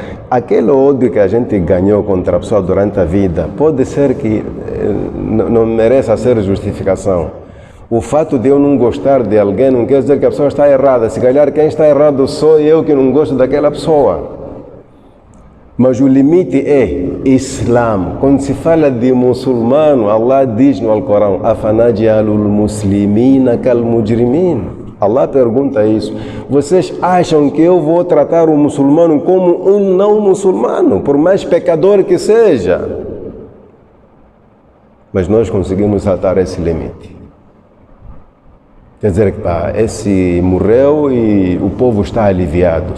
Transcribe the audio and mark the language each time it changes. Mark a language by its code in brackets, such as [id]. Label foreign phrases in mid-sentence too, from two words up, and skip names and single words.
[pt] Aquele ódio que a gente ganhou contra a pessoa durante a vida, pode ser que não mereça ser justificação. O fato de eu não gostar de alguém não quer dizer que a pessoa está errada. Se calhar quem está errado sou eu que não gosto daquela pessoa. Mas o limite é Islã. Quando se fala de muçulmano, Allah diz no Alcorão: [ar] أفنجعل المسلمين كالمجرمين. [pt] Allah pergunta isso. Vocês acham que eu vou tratar o muçulmano como um não muçulmano, por mais pecador que seja? Mas nós conseguimos saltar esse limite. Quer dizer que esse morreu e o povo está aliviado.